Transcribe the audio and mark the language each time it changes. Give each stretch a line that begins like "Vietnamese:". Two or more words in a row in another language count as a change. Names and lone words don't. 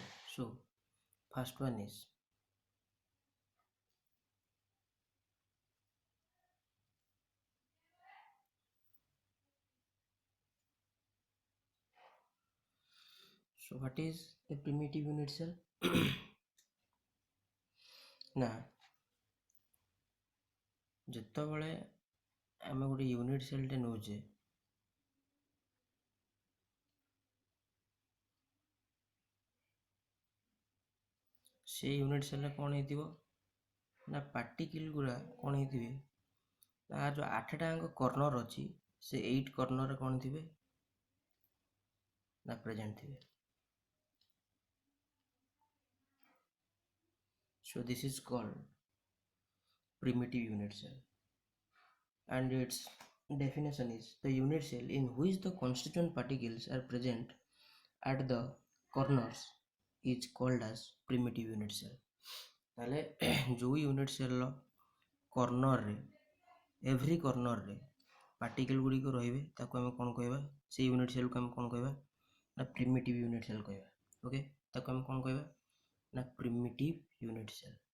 English: So first one is so what is a primitive unit cell?
Odia: ନା ଯେତେବେଳେ ଆମେ ଗୋଟେ
English: unit cellଟେ
Odia: ନେଉଛେ ସେ
English: unit cellରେ
Odia: କ'ଣ ହେଇଥିବ ନା ପାର୍ଟିକିଲ୍ ଗୁଡ଼ା କ'ଣ ହେଇଥିବେ ନା ଯେଉଁ 8ଟା ଯାକ କର୍ଣ୍ଣର ଅଛି ସେ 8 କର୍ଣ୍ଣରରେ କ'ଣ ଥିବେ ନା ପ୍ରେଜେଣ୍ଟ ଥିବେ.
English: So this is called primitive unit cell, and its definition is the unit cell in which the constituent particles are present at the corners is called as primitive unit cell.
Odia: ତାହେଲେ ଯେଉଁ
English: unit cellର
Odia: କର୍ଣ୍ଣରରେ
English: every cornerରେ
Odia: ପାର୍ଟିକଲ୍ ଗୁଡ଼ିକ ରହିବେ ତାକୁ ଆମେ କ'ଣ କହିବା ସେଇ
English: unit cellକୁ
Odia: ଆମେ କ'ଣ କହିବା ନା
English: primitive unit cell
Odia: କହିବା. ଓକେ, ତାକୁ ଆମେ କ'ଣ କହିବା ନା
English: primitive unit cell.